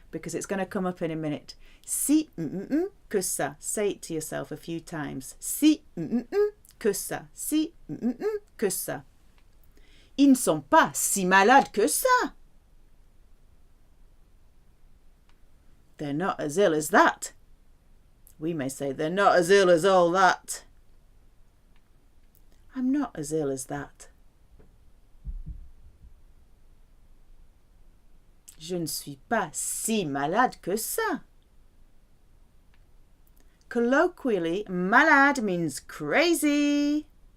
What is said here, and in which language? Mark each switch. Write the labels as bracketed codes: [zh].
[en] Because it's going to come up in a minute. [fr] Si, que ça. [en] Say it to yourself a few times. [fr] Si, que ça. Si, que ça. Ils ne sont pas si malades que ça. [en] They're not as ill as that. We may say they're not as ill as all that. I'm not as ill as that. [fr] Je ne suis pas si malade que ça. [en] Colloquially, malade means crazy.